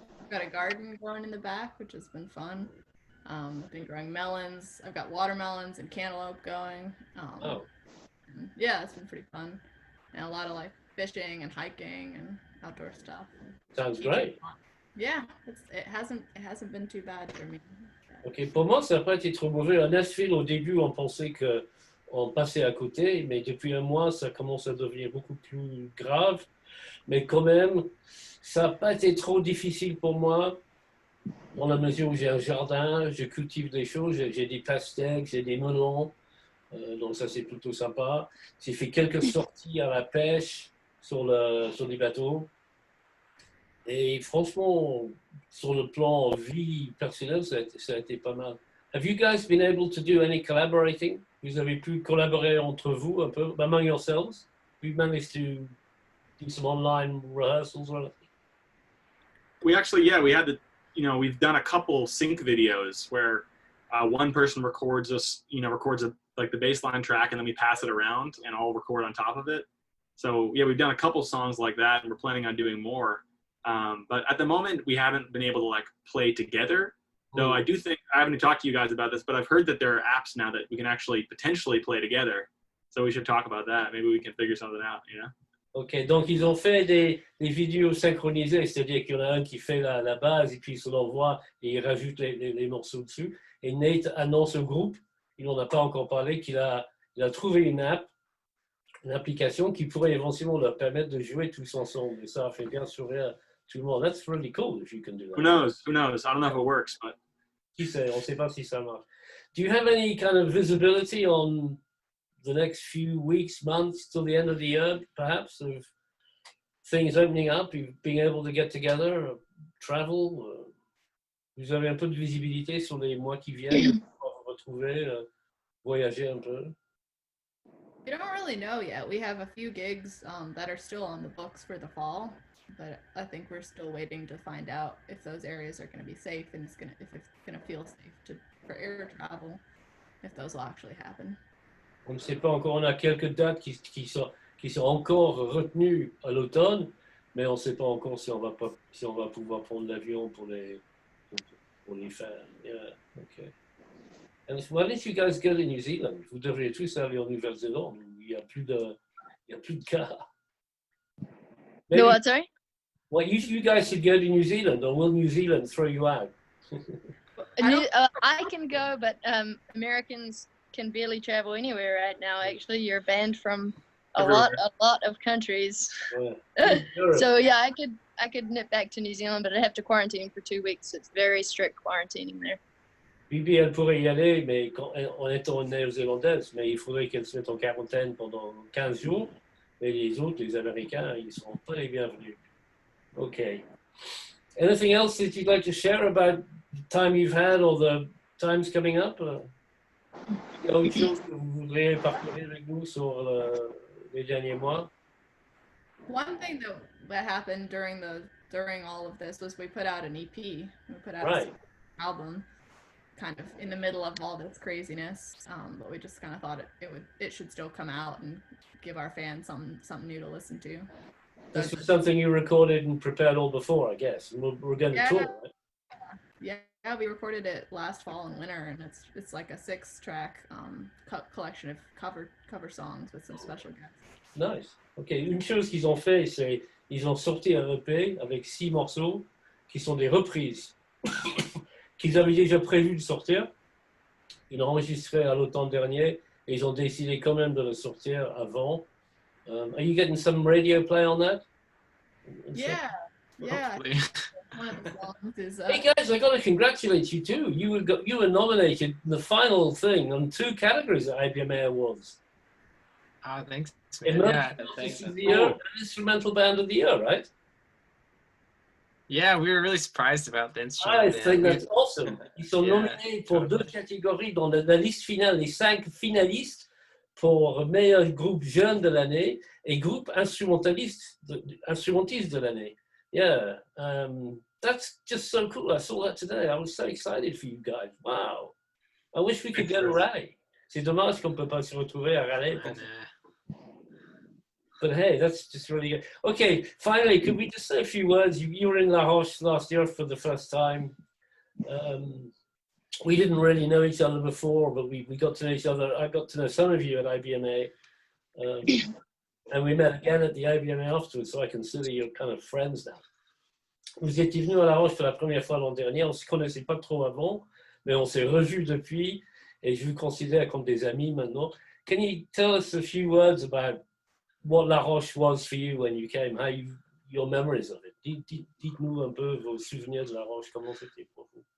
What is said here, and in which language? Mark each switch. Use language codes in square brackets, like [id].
[en] I've got a garden growing in the back, which has been fun. I've been growing melons. I've got watermelons and cantaloupe going. Yeah, it's been pretty fun. And a lot of like fishing and hiking and outdoor stuff. Sounds great. Yeah, it hasn't been too bad for me. [fr] OK, pour moi, ça n'a pas été trop mauvais. À Nashville, au début, on pensait qu'on passait à côté, mais depuis un mois, ça commence à devenir beaucoup plus grave. Mais quand même, ça n'a pas été trop difficile pour moi, dans la mesure où j'ai un jardin, je cultive des choses, j'ai des pastèques, j'ai des melons, donc ça c'est plutôt sympa. J'ai fait quelques sorties à la pêche sur les bateaux. Et franchement, sur le plan vie personnelle, ça a été pas mal. [en] Have you guys been able to do any collaborating? [fr] Vous avez pu collaborer entre vous un peu, [en] among yourselves? We've managed to do some online rehearsals or anything? We actually, yeah, we had to, we've done a couple sync videos where one person records like the baseline track, and then we pass it around and I'll record on top of it. So yeah, we've done a couple songs like that, and we're planning on doing more. But at the moment, we haven't been able to like play together. Though I do think, I haven't talked to you guys about this, but I've heard that there are apps now that we can actually potentially play together. So we should talk about that. Maybe we can figure something out, [fr] OK, donc ils ont fait des vidéos synchronisées, c'est-à-dire qu'il y en a un qui fait la base et puis il se l'envoie et il rajoute les morceaux dessus. Et Nate annonce au groupe, il n'en a pas encore parlé, qu'il a trouvé une application qui pourrait éventuellement leur permettre de jouer tous ensemble. Et ça a fait bien sourire tout le monde. [en] That's really cool if you can do that. Who knows? I don't know if it works, but... [fr] Qui sait, on ne sait pas si ça marche. [en] Do you have any kind of visibility on the next few weeks, months, till the end of the year, perhaps, of things opening up, being able to get together, travel? [fr] Vous avez un peu de visibilité sur les mois qui viennent, pour vous retrouver, voyager un peu? [en] We don't really know yet. We have a few gigs that are still on the books for the fall, but I think we're still waiting to find out if those areas are going to be safe and if it's going to feel safe for air travel, if those will actually happen. [fr] On ne sait pas encore, on a quelques dates qui sont encore retenues à l'automne, mais on ne sait pas encore si si on va pouvoir prendre l'avion pour les faire. [en] Yeah, okay. And when did you guys go to New Zealand? [fr] Vous devriez tous aller en Nouvelle-Zélande où il y a plus de cas. [en] The what, sorry? Well, you guys should go to New Zealand, or will New Zealand throw you out? I can go, but Americans can barely travel anywhere right now. Actually, you're banned from a lot of countries. Yeah. So yeah, I could nip back to New Zealand, but I'd have to quarantine for 2 weeks. It's very strict quarantining there. [fr] Bibi, elle pourrait y aller, mais en étant néo-zélandaise, mais il faudrait qu'elle se mette en quarantaine pendant 15 jours. Et les autres, les Américains, ils ne seront pas les bienvenus. [en] Okay. Anything else that you'd like to share about the time you've had or the times coming up? [fr] Il y a autre chose que vous voudriez partager avec nous sur les derniers mois? [en] One thing that happened during all of this was we put out an EP. We put out Right. an album, kind of in the middle of all this craziness. But we just kind of thought it should still come out and give our fans something new to listen to. This was something you recorded and prepared all before, I guess. We're going to tour, right? Yeah, we recorded it last fall and winter, and it's like a 6-track collection of cover songs with some special guests. Nice. Ok. [fr] Une chose qu'ils ont fait, c'est ils ont sorti un EP avec 6 morceaux qui sont des reprises qu'ils avaient déjà prévu de sortir. Ils l'ont enregistré à l'automne dernier et ils ont décidé quand même de le sortir avant. [en] Are you getting some radio play on that? Yeah. Hopefully. One of the songs is Hey guys, I got to congratulate you too. You were nominated in the final thing on 2 categories at IBMA Awards. Oh, thanks, man. Yeah, Artist of the Year and Instrumental Band of the Year, right? yeah, we were really surprised about the I instrument. think that's awesome. [fr] Ils sont [en] Yeah. [fr] nominés pour 2 catégories dans la liste finale, les 5 finalistes pour meilleur groupe jeune de l'année et groupe instrumentiste de l'année. [en] Yeah, that's just so cool. I saw that today. I was so excited for you guys. Wow. I wish we could go to Raleigh. [fr] C'est dommage qu'on ne peut pas se retrouver à Raleigh. [en] But hey, that's just really good. Okay, finally, could we just say a few words? You were in La Roche last year for the first time. We didn't really know each other before, but we got to know each other. I got to know some of you at IBMA. And we met again at the IBMA afterwards, so I consider you kind of friends now. [fr] Vous étiez venu à La Roche pour la première fois l'an dernier. On ne se connaissait pas trop avant, mais on s'est revus depuis, et je vous considère comme des amis maintenant. [en] Can you tell us a few words about what La Roche was for you when you came, your memories of it? [fr] Dites-nous un peu vos souvenirs de La Roche, comment c'était pour vous?